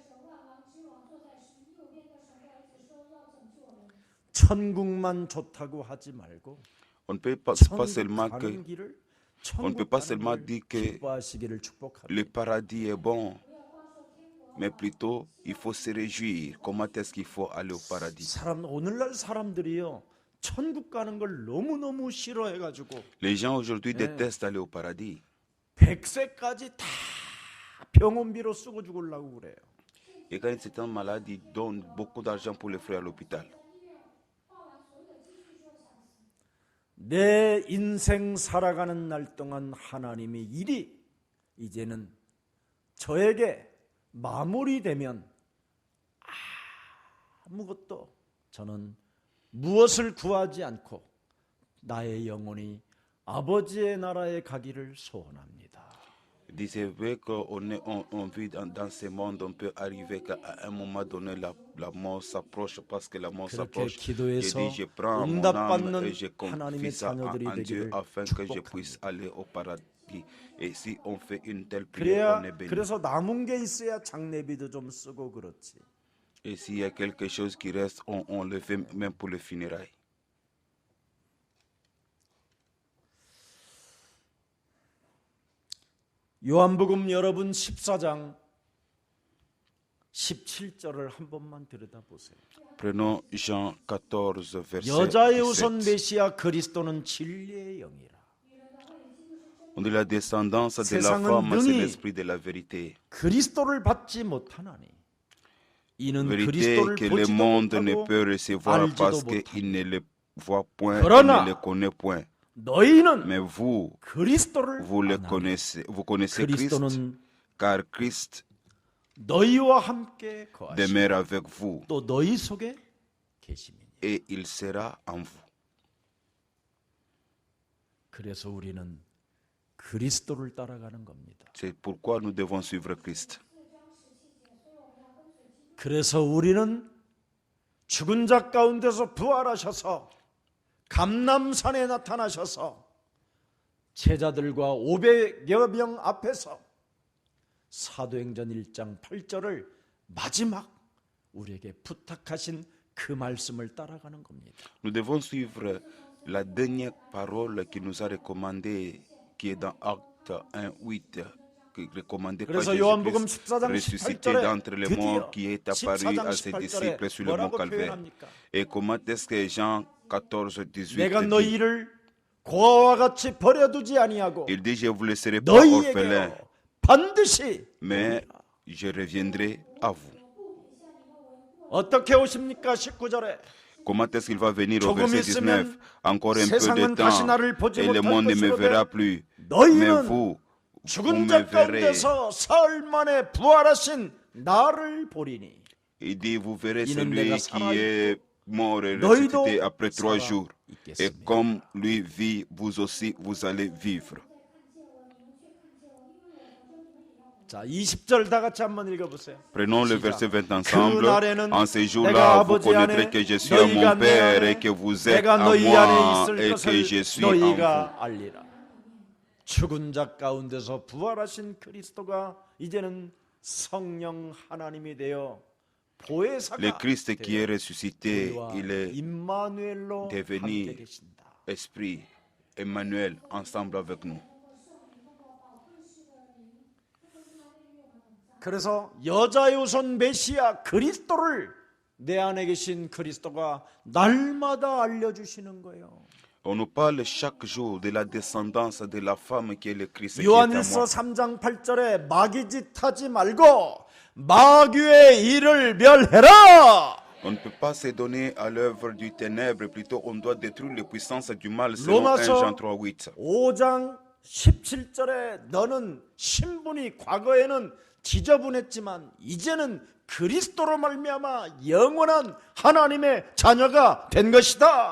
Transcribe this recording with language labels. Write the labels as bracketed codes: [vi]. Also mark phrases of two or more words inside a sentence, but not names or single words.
[ko] 천국만 좋다고 하지 말고 [fr] On ne peut pas [ko] 천국 [fr] seulement [ko] 가는 [fr] que [ko] 길을 [fr] on ne peut [ko] 천국 [fr] pas [ko] 가는 [fr] seulement [ko] 길을 [fr] dire que [ko] 기뻐하시기를 축복합니다. [fr] le paradis est bon, mais plutôt il faut se réjouir. Comment est-ce qu'il faut aller au paradis? [ko] 오늘날 사람들이요 천국 가는 걸 너무너무 싫어해가지고 [fr] Les gens aujourd'hui détestent aller au paradis. [ko] 100세까지 다 병원비로 쓰고 죽으려고 그래요. [fr] Et quand ils étant malades, ils donnent beaucoup d'argent pour les frais à l'hôpital. [ko] 내 인생 살아가는 날 동안 하나님의 일이 이제는 저에게 마무리되면 아무것도 저는 무엇을 구하지 않고 나의 영혼이 아버지의 나라에 가기를 소원합니다. [fr] Disait qu'on vit dans ce monde, on peut arriver qu'à un moment donné, la mort s'approche parce que la mort [ko] 그렇게 [fr] s'approche. Je [ko] 기도해서 [fr] dis, je prends mon âme [ko] 응답받는 [fr] et je [ko] 하나님의 [fr] confie ça à [ko] 자녀들이 Dieu 되기를 [fr] afin que je puisse [ko] 축복합니다. [fr] aller au paradis. Et si on fait une telle prière, on est béni. [ko] 그래서 남은 게 있어야 장례비도 좀 쓰고 그렇지. [fr] Et s'il y a quelque chose qui reste, on le fait même pour les funérailles. [ko] 요한복음 여러분 14장 17절을 한 번만 들여다보세요. [fr] Prenons Jean 14, verset [ko] 여자의 우선 17. 메시아 그리스도는 진리의 영이라. [fr] On dit la descendance de la [ko] 세상은 [fr] femme, c'est [ko] 능히 [fr] l'esprit de la vérité. [ko] 그리스도를 받지 못하나니 이는 Vérité 그리스도를 [fr] que le [ko] 보지도 [fr] monde ne [ko] 못하고 [fr] peut recevoir [ko] 알지도 parce 못하니. [fr] qu'il ne le voit point, il [ko] 그러나 [fr] ne le connaît point. [ko] 너희는 [fr] Mais vous, [ko] 그리스도를 [fr] vous le [ko] 아나니 [fr] connaissez, vous connaissez Christ, [ko] 그리스도는 [fr] car Christ [ko] 너희와 함께 거하시고 [fr] demeure avec vous [ko] 또 너희 속에 계심이니. [fr] et il sera en vous. [ko] 그래서 우리는 그리스도를 따라가는 겁니다. [fr] C'est pourquoi nous devons suivre Christ. [ko] 그래서 우리는 죽은 자 가운데서 부활하셔서 감람산에 나타나셔서 제자들과 500여 명 앞에서 사도행전 1장 8절을 마지막 우리에게 부탁하신 그 말씀을 따라가는 겁니다. [fr] Nous devons suivre la dernière parole qui nous a recommandée, qui est dans Actes 1:8, qui est recommandée par [ko] 그래서 요한복음 [fr] Jésus-Christ, [ko] 14장 ressuscité 18절에 [fr] d'entre les morts, [ko] 드디어 [fr] qui est apparu [ko] 14장 [fr] à ses disciples [ko] 18절에 [fr] sur le mont [ko] 뭐라고 Calvaire. 표현합니까? [fr] Et comment est-ce que Jean 14, 18 [ko] 내가 dit? 너희를 고아와 같이 버려두지 아니하고 [fr] Il dit, je vous laisserai pas orphelins, [ko] 너희에게 반드시 [fr] mais je reviendrai à vous. [ko] 어떻게 오십니까? 19절에 [fr] Comment est-ce qu'il va venir au [ko] 조금 [fr] verset 19? [ko] 있으면 [fr] Encore un peu de [ko] 세상은 다시 나를 temps 보지 [fr] et le [ko] 못할 [fr] monde ne me [ko] 것이로되 [fr] verra plus. Mais [ko] 너희는 vous 죽은 me 자 verrez. 가운데서 사흘 만에 부활하신 나를 보리니 [fr] Il dit, vous verrez [ko] 이는 celui 내가 [fr] qui est mort et [ko] 너희도 [fr] ressuscité après 3 [ko] 살아 [fr] jours. Et [ko] 있겠습니다. [fr] comme lui vit, vous aussi, vous allez vivre. [ko] 자, 20절 다 같이 한번 읽어보세요. [fr] Prenons le [ko] 시작. [fr] verset 20 ensemble. [ko] 그날에는 [fr] En ce [ko] 내가 [fr] jour-là, vous [ko] 아버지 connaîtrez 안에 [fr] que je suis à [ko] 너희가 mon 내 Père 안에 [fr] et que vous êtes [ko] 내가 à 너희 moi 안에 있을 [fr] et que je [ko] 것을 [fr] suis en vous. [ko] 너희가 알리라. 죽은 자 가운데서 부활하신 그리스도가 이제는 성령 하나님이 되어 보혜사가 [fr] Le Christ qui est [ko] 되어 ressuscité, 우리와 [fr] il est [ko] 임마누엘로 devenu 함께 계신다. [fr] Esprit, Emmanuel, ensemble avec nous. [ko] 그래서 여자의 우선 메시아 그리스도를 내 안에 계신 그리스도가 날마다 알려주시는 거예요. [fr] On nous parle chaque jour de la descendance de la femme qui est le Christ qui est à [ko] 요한일서 moi. 3장 8절에 마귀짓 하지 말고 마귀의 일을 멸해라. [fr] On ne peut pas se donner à l'œuvre du ténèbre, plutôt on doit détruire les puissances du mal selon 1 [ko] 로마서 [fr] Jean 3:8. [ko] 5장 17절에 너는 신분이 과거에는 지저분했지만 이제는 그리스도로 말미암아 영원한 하나님의 자녀가 된 것이다.